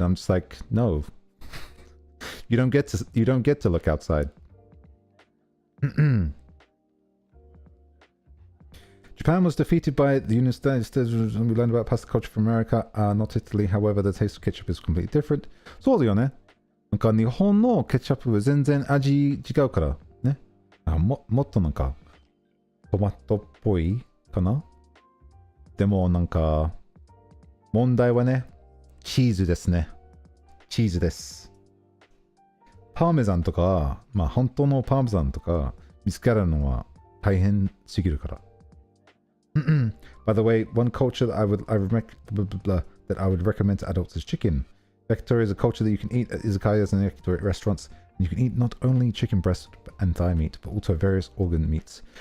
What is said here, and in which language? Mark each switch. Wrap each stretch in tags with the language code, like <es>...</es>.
<en>I'm just like, no. You don't get to look outside. Japan was defeated by the United States. We learned about pasta culture from America, not Italy. However, the taste of ketchup is completely different.</en> <ja>そうだよね。なんか日本のケチャップは全然味違うからね。もっとなんかトマトっぽいかな。でもなんか問題はね、チーズですね。チーズです。パーメザンとか、まあ本当のパーメザンとか見つけるのは大変すぎるから。</ja> <en>By the way, one culture that I would recommend to adults is chicken. Yakitori is a culture that you can eat at izakayas and yakitori restaurants. And you can eat not only chicken breast and thigh meat, but also various organ meats.</en>